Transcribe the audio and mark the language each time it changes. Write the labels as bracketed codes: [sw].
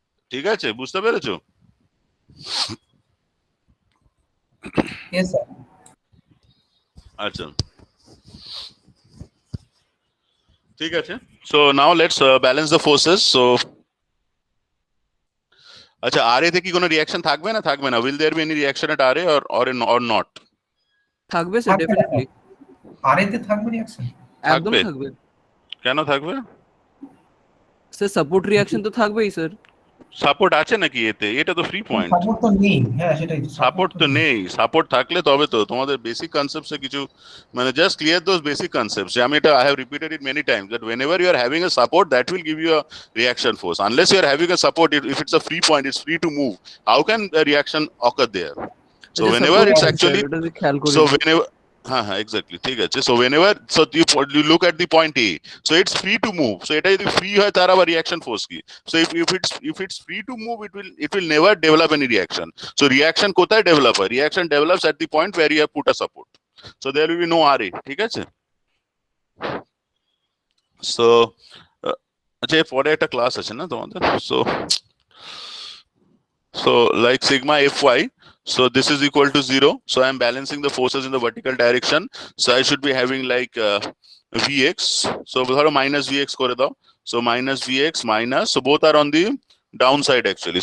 [bn] ঠিক আছে, বুঝতে পেরেছো? [en] Yes, sir. [bn] আচ্ছা, ঠিক আছে. [en] So now let's balance the forces. [bn] So আচ্ছা, RA তে কি কোনো রিঅ্যাকশন থাকবে না থাকবে না? [en] Will there be any reaction at RA or not? [bn] থাকবে স্যার, ডেফিনেটলি RA তে থাকবে রিঅ্যাকশন, একদম থাকবে? থাকবে কেন থাকবে? স্যার, সাপোর্ট রিঅ্যাকশন তো থাকবেই স্যার। সাপোর্ট আছে নাকি এতে? এটা তো ফ্রি পয়েন্ট। সাপোর্ট তো নেই। হ্যাঁ সেটাই, সাপোর্ট তো নেই। সাপোর্ট থাকলে তবে তো তোমাদের বেসিক কনসেপ্টসে কিছু মানে [en] Just clear those basic concepts. [bn] আমি এটা [en] I have repeated it many times that whenever you are having a support, that will give you a reaction force. Unless you are having a support, if it's a free point, it's free to move. How can a reaction occur there? So whenever it's actually, so whenever exactly, [bn] ঠিক আছে. [en] So whenever, so you look at the point A, so it's free to move. [bn] So এটা যদি free হয় তার আবার reaction force কি? [en] So if it's free to move, it will never develop any reaction. So reaction [bn] কোথায় develop হয়? [en] Reaction develops at the point where you have put a support. So there will be no RA, [bn] ঠিক আছে. So আচ্ছা, পরে একটা class আছে না তোমাদের? [en] So like sigma Fy, so this is equal to 0. So I am balancing the forces in the vertical direction. So I should be having like Vx. So [bn] ধরো minus Vx করে দাও. [en] So minus Vx minus, so both are on the downside actually.